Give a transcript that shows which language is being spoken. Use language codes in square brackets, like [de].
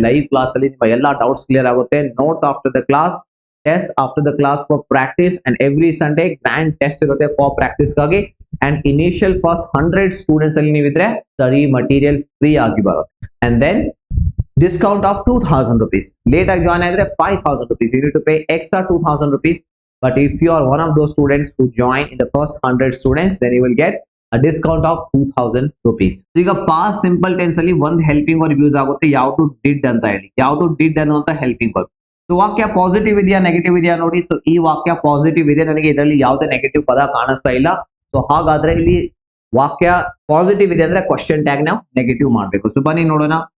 [kn] Live class ಅಲ್ಲಿ ನಿಮ್ಮ ಎಲ್ಲಾ ಡೌಟ್ಸ್ ಕ್ಲಿಯರ್ ಆಗುತ್ತೆ. [en] notes after the class, test after the class for practice, [kn] and every Sunday grand test ಇರುತ್ತೆ for practice ಗಾಗಿ. And initial first 100 students ಅಲ್ಲಿ ನೀವಿದ್ರೆ study material free ಆಗಿ ಬರುತ್ತೆ. And then discount of 2000 rupees. Late ಆಗಿ join ಆದ್ರೆ 5000 rupees. [en] You need to pay extra 2000 rupees. But if you are one of those students who join in the first 100 students, then you will get a discount of 2000 rupees. [kn] ಈಗ past simple tense ಅಲ್ಲಿ ಒಂದು helping verb use ಆಗುತ್ತೆ, ಯಾವುದು? Did ಅಂತ ಹೇಳಿ. ಯಾವುದು? Did ಅನ್ನುವಂತ helping verb. So ವಾಕ್ಯ ಪಾಸಿಟಿವ್ ಇದೆಯಾ ನೆಗೆಟಿವ್ ಇದೆಯಾ ನೋಡಿ. ಸೊ ಈ ವಾಕ್ಯ ಪಾಸಿಟಿವ್ ಇದೆ, ನನಗೆ ಇದರಲ್ಲಿ ಯಾವುದೇ ನೆಗೆಟಿವ್ ಪದ ಕಾಣಿಸ್ತಾ ಇಲ್ಲ. ಸೊ ಹಾಗಾದ್ರೆ ಇಲ್ಲಿ ವಾಕ್ಯ ಪಾಸಿಟಿವ್ ಇದೆ ಅಂದ್ರೆ ಕ್ವಶನ್ ಟ್ಯಾಗ್ ನಾವು ನೆಗೆಟಿವ್ ಮಾಡಬೇಕು. ಸೊ ಬನ್ನಿ ನೋಡೋಣ.